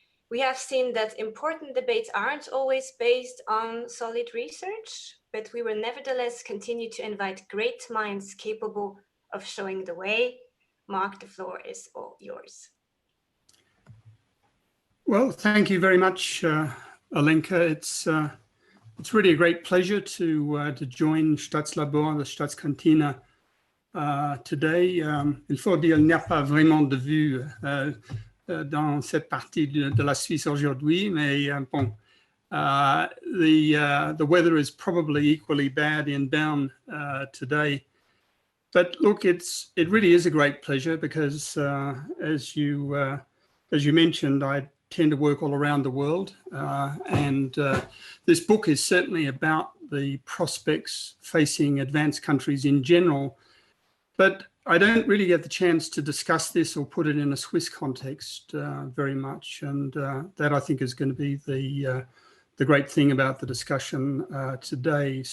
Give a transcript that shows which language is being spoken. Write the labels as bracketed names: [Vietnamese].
[English] We have seen that important debates aren't always based on solid research, but we will nevertheless continue to invite great minds capable of showing the way. Marc, the floor is all yours. Well, thank you very much, Alenka. It's really a great pleasure to join Staatslabor, the Staatskantine, today. [French] Il faut dire, il n'y a pas vraiment de vue dans cette partie de la Suisse aujourd'hui, mais bon, [English] the weather is probably equally bad in Bern today. But look, it really is a great pleasure because, as you mentioned, I tend to work all around the world, and this book is certainly about the prospects facing advanced countries in general, but I don't really get the chance to discuss this or put it in a Swiss context very much, and that I think is going to be the great thing about the discussion today.